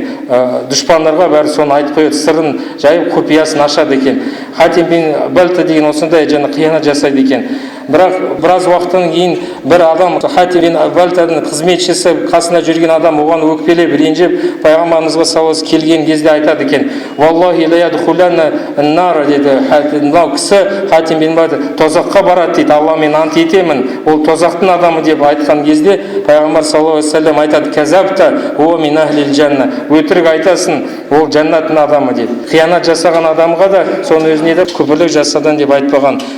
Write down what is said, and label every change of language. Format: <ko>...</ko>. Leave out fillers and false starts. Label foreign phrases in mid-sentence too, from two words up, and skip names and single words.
<kk>Дұшпандарға бәрі соны айтып қояды, сырын жайып құпиясын ашады екен. Хатим бин Бальта деген осындай және қиянат жасайды екен. Бірақ біраз уақыттан кейін бір адам, Хатим бин Бальтаның қызметшісі, қасында жүрген адам оған өкпелеп, ренжіп, пайғамбарымызға саласы келген кезде айтады екен:</kk> <ar>"والله ليدخلن النار", деді.</ar> <kk>Мынау кісі Хатим бин Бальта тозаққа барады дейді, Алламен ант етемін, ол тозақтың адамы деп айтқан кезде пайғамбар</kk> <ar>صلى الله عليه وسلم</ar> <kk>айтады:</kk> <ar>"كذبت و من أهل الجنة",</ar> <kk>өтірік айтасың, ол жәннаттың адамы деп. Қиянат жасаған адамға да соны өзіне де күпірлік жасадан деп айтпаған.</kk>